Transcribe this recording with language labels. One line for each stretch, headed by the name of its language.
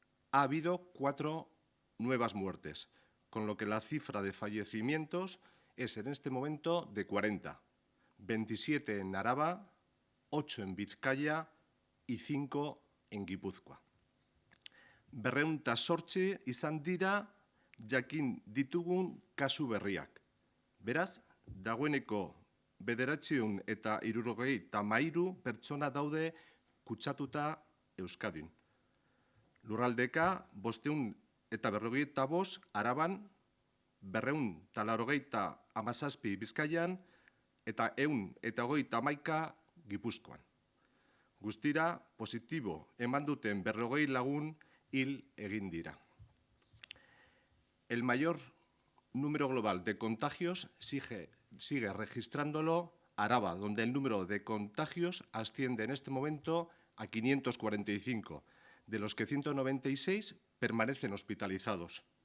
Spanish: Ha habido 4 nuevas muertes, con lo que la cifra de fallecimientos es en este momento de 40, 27 en Araba, 8 en Vizcaya y 5 en Gipuzkoa.
Basque: 208 izan dira jakin ditugun kasu berriak. Beraz, dagoeneko 973 pertsona daude kutsatuta Euskadin. Lurraldeka 555 Araban, 287 Bizkaian eta 121 Gipuzkoan. Guztira, positibo eman duten 40 lagun hil egin dira.
Spanish: El mayor número global de contagios sigue registrándolo Araba, donde el número de contagios asciende en este momento a 545, de los que 196 permanecen hospitalizados.